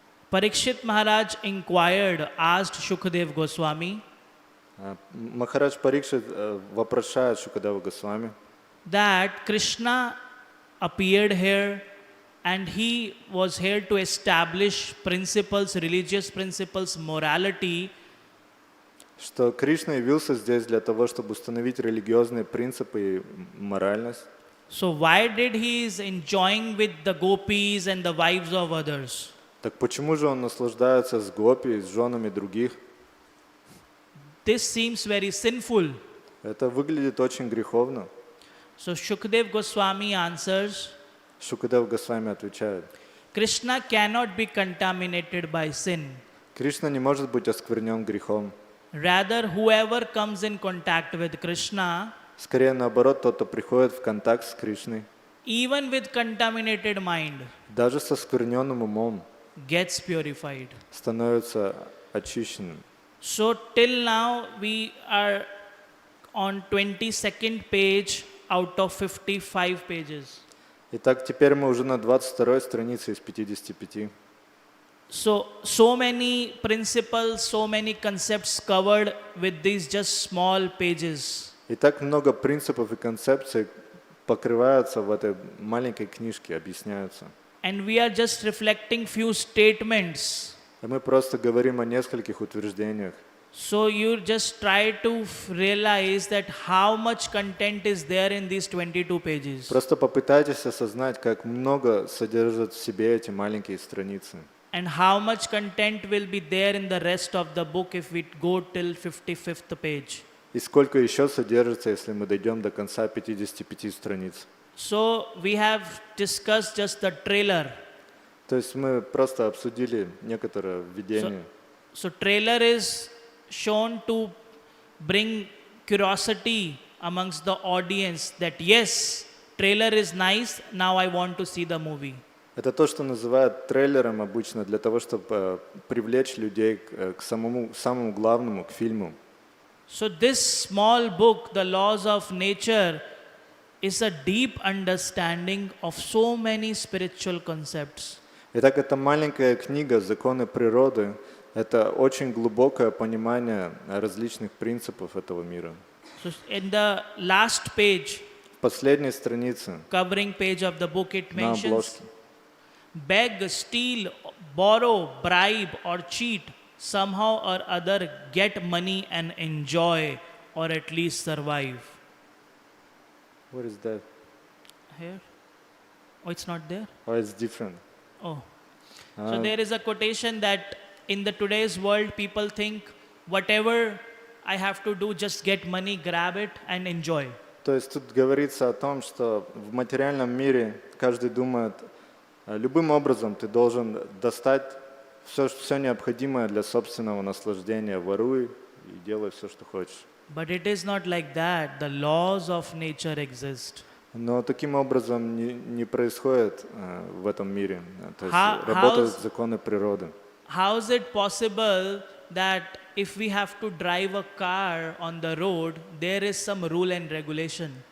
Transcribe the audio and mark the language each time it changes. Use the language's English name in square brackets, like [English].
[English] Parikshit Maharaj inquired, asked Shukadev Goswami, [Russian] Махарадж Парикшит вопрошает Шукадева Госвами, [English] that Krishna appeared here and he was here to establish principles, religious principles, morality. [Russian] что Кришна явился здесь для того, чтобы установить религиозные принципы и моральность. [English] So why did he is enjoying with the gopis and the wives of others? [Russian] Так почему же он наслаждается с гопи, с женами других? [English] This seems very sinful. [Russian] Это выглядит очень греховно. [English] So Shukadev Goswami answers, [Russian] Шукадев Госвами отвечает, [English] Krishna cannot be contaminated by sin. [Russian] Кришна не может быть осквернен грехом. [English] Rather, whoever comes in contact with Krishna, [Russian] Скорее наоборот, тот, кто приходит в контакт с Кришной, [English] even with contaminated mind, [Russian] даже со оскверненным умом, [English] gets purified. [Russian] становится очищенным. [English] So till now we are on 22nd page out of 55 pages. [Russian] Итак, теперь мы уже на 22-й странице из 55. [English] So many principles, so many concepts covered with these just small pages. [Russian] И так много принципов и концепций покрываются в этой маленькой книжке, объясняются. [English] And we are just reflecting few statements. [Russian] И мы просто говорим о нескольких утверждениях. [English] So you just try to realize that how much content is there in these 22 pages. [Russian] Просто попытайтесь осознать, как много содержат в себе эти маленькие страницы. [English] And how much content will be there in the rest of the book if we go till 55th page. [Russian] И сколько еще содержится, если мы дойдем до конца 55 страниц. [English] So we have discussed just the trailer. [Russian] То есть мы просто обсудили некоторое введение. [English] So trailer is shown to bring curiosity amongst the audience that yes, trailer is nice, now I want to see the movie. [Russian] Это то, что называют трейлером обычно для того, чтобы привлечь людей к самому главному, к фильму. [English] So this small book, The Laws of Nature, is a deep understanding of so many spiritual concepts. [Russian] Итак, эта маленькая книга «Законы природы» — это очень глубокое понимание различных принципов этого мира. [English] So in the last page, [Russian] В последней странице [English] covering page of the book, it [Russian] на [English] mentions [Russian] обложке [English] beg, steal, borrow, bribe or cheat, somehow or other get money and enjoy or at least survive. What is that? Here? Oh, it's not there? Oh, it's different. Oh. So there is a quotation that in the today's world people think whatever I have to do, just get money, grab it and enjoy. [Russian] То есть тут говорится о том, что в материальном мире каждый думает, любым образом ты должен достать все необходимое для собственного наслаждения, воруй и делай все, что хочешь. [English] But it is not like that. The laws of nature exist. [Russian] Но таким образом не происходит в этом мире. То есть [English] How- [Russian] работают [English] how's- [Russian] законы природы. [English] How is it possible that if we have to drive a car on the road, there is some rule and regulation?